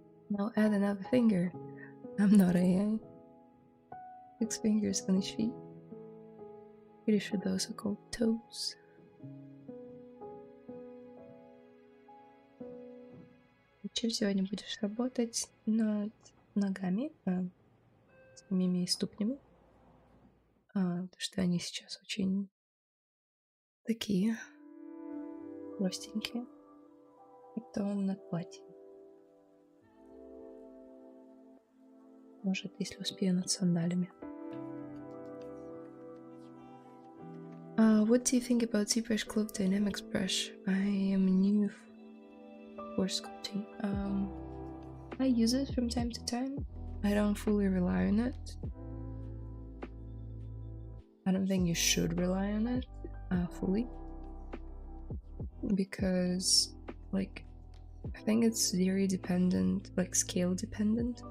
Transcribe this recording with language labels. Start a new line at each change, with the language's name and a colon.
English: Now add another finger. I'm not AI. 6 fingers on each feet. Pretty sure those are called toes.
Russian: Чем сегодня будешь работать над ногами, самими ступнями, потому что они сейчас очень такие простенькие. Потом над платьем. Может, если успею, над сандалями.
English: What do you think about ZBrush Clove Dynamics brush? I am new for sculpting. I use it from time to time. I don't fully rely on it. I don't think you should rely on it fully, because like I think it's very dependent, like scale dependent.